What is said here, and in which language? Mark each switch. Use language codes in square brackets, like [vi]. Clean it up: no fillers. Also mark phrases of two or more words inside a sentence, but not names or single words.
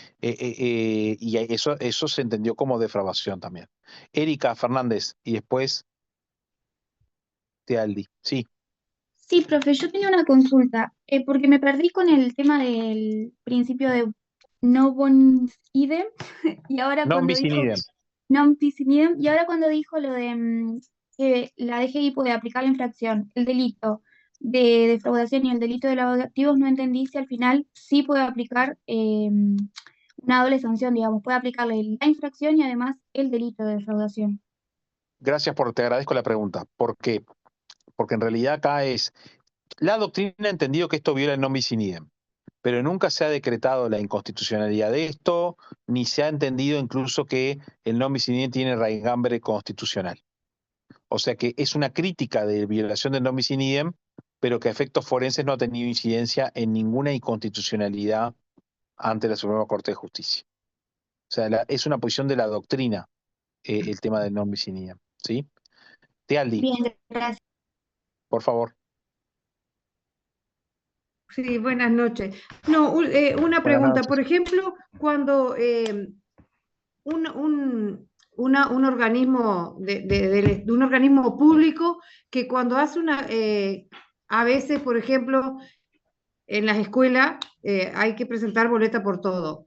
[es] Y eso se entendió como defraudación también. Erika Fernández y después Tealdi. Sí, Sí, profe, yo tenía una consulta, porque me perdí con el tema del principio de [la] no bonus idem, [es] y ahora non cuando [la] bis in [es] dijo idem. [la] non bis in idem, [es] y ahora cuando dijo lo de que la DGI puede aplicar la infracción, el delito de defraudación y el delito de lavado de activos, no entendí si al final sí puede aplicar una doble sanción, digamos, puede aplicarle la infracción y además el delito de defraudación. Te agradezco la pregunta. ¿Por qué? Porque en realidad acá la doctrina ha entendido que esto viola el [la] non bis in idem, [es] pero nunca se ha decretado la inconstitucionalidad de esto, ni se ha entendido incluso que el [la] non bis in idem [es] tiene raigambre constitucional. O sea que es una crítica de violación del [la] non bis in idem, [es] pero que a efectos forenses no ha tenido incidencia en ninguna inconstitucionalidad ante la Suprema Corte de Justicia. O sea, es una posición de la doctrina, el tema del [la] non bis in idem. [es] ¿Sí? Tealdi, Bien, gracias. por favor. Sí, buenas noches. No, una Buenas pregunta. noches. Por ejemplo, cuando un organismo de un organismo público que cuando hace a veces, por ejemplo, en las escuelas hay que presentar boleta por todo.